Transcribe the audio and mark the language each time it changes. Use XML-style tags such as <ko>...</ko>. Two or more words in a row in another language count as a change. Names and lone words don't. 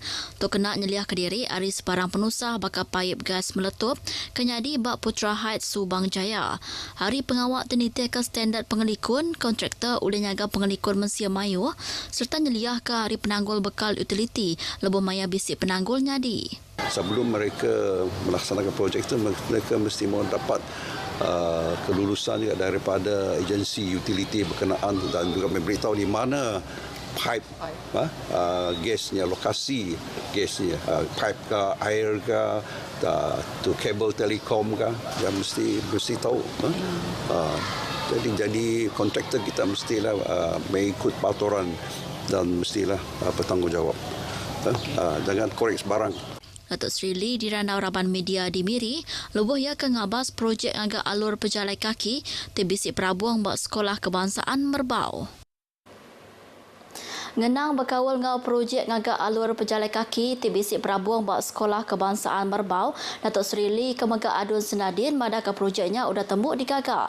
<iba>Tu kena nyeliah ke diri hari sebarang penusah bakal paip gas meletup kenyadi bak Putra Heights Subang Jaya. Hari pengawak tenitiah ke standard pengelikun, kontraktor boleh nyaga pengelikun Mensia Mayu serta nyeliah ke hari penanggul bekal utiliti lebih maya bisik penanggul nyadi.</iba> <ms>Sebelum mereka melaksanakan projek itu, mereka mesti mahu dapat kelulusan juga daripada agensi utiliti berkenaan dan juga memberitahu di mana pipe gasnya, lokasi gasnya, pipe ke air ke tu kabel telekom ke, yang mesti tahu. Jadi kontraktor kita mestilah mengikut peraturan dan mestilah bertanggungjawab. Jangan korek sebarang.</ms> <iba>Datuk Seri Lee dirandau raban media di Miri, lebuh ia ke ngabas projek agak alur pejalai kaki tebisi perabuang buat sekolah kebangsaan Merbau. Ngenang berkawal ngau projek ngagak alur pejalai kaki tebisi perabuang buat sekolah kebangsaan Merbau, Datuk Seri Lee kemegak Adun Senadin madah ke projeknya udah tembuk digagak.</iba>